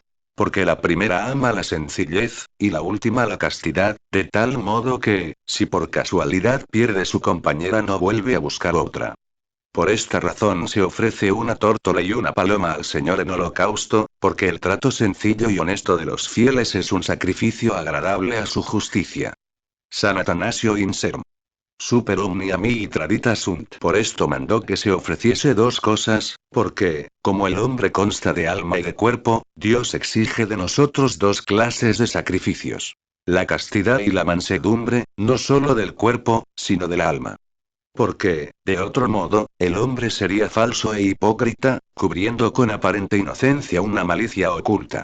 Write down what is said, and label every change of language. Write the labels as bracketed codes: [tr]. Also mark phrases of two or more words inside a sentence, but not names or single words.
[es] Porque la primera ama la sencillez, y la última la castidad, de tal modo que, si por casualidad pierde su compañera no vuelve a buscar otra. Por esta razón se ofrece una tórtola y una paloma al Señor en holocausto, porque el trato sencillo y honesto de los fieles es un sacrificio agradable a su justicia. San Atanasio Inserm. [la] Super omnia mihi tradita sunt. [es] Por esto mandó que se ofreciese 2 cosas, porque, como el hombre consta de alma y de cuerpo, Dios exige de nosotros 2 clases de sacrificios. La castidad y la mansedumbre, no solo del cuerpo, sino del alma. Porque, de otro modo, el hombre sería falso e hipócrita, cubriendo con aparente inocencia una malicia oculta.